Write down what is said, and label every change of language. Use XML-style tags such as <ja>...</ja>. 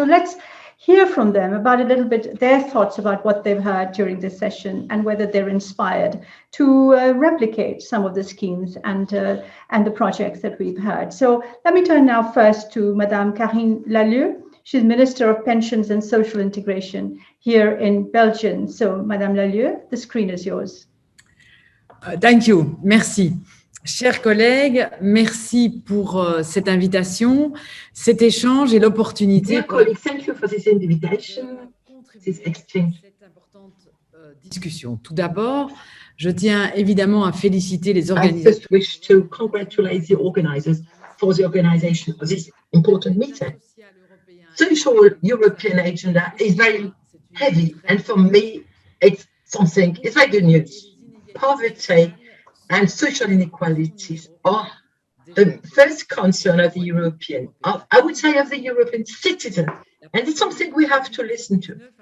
<en>So let's hear from them about a little bit their thoughts about what they've heard during this session and whether they're inspired to replicate some of the schemes and the projects that we've heard. So let me turn now first to Madame Karine Lalieu. She's Minister of Pensions and Social Integration here in Belgium. So Madame Lalieu, the screen is yours. Thank you. Merci.</en> <fr>Chers collègues, merci pour cette invitation, cet échange et l'opportunité.</fr> <en>Dear colleagues, thank you for this invitation, this exchange. Discussion.</en> <fr>Tout d'abord, je tiens évidemment à féliciter les</fr> <en>I</en> <fr>organisateurs.</fr> <en>first wish to congratulate the organizers for the organization of this important meeting. Social European agenda is very heavy, and for me, it's very good news. Poverty and social inequalities are the first concern of the I would say of the European citizen, and it's something we have to listen to.</en>